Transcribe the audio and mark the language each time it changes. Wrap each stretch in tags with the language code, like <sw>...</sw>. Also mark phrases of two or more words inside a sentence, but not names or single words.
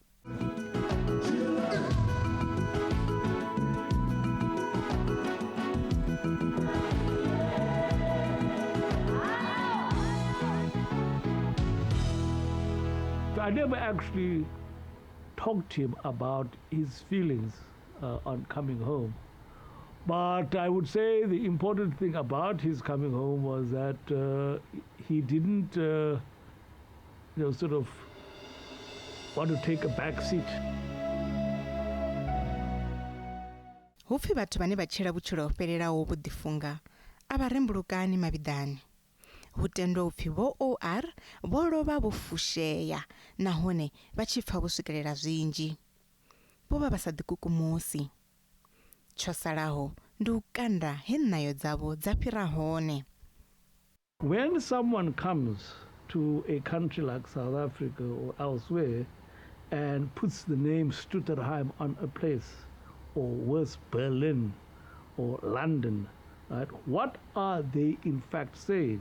<en>I never actually talked to him about his feelings on coming home. But I would say the important thing about his coming home was that he didn't, sort of want to take a back seat.</en> <ve>Hupfi vhathu vhane vha tshila vhutshilo ho fhelelaho vho ḓifunga a vha rembulukani mavhidani. Hu tendwa upfi Vho-O-R vho lovha vho fushea nahone vha tshi pfa vho swikelela zwinzhi. Vho vha vha sa ḓikukumusi. Tsho salaho ndi u kanda he nayo dzavho dza fhira hone.</ve> <en>When someone comes to a country like South Africa or elsewhere and puts the name Stutterheim on a place, or worse, Berlin or London, right? What are they in fact saying?</en>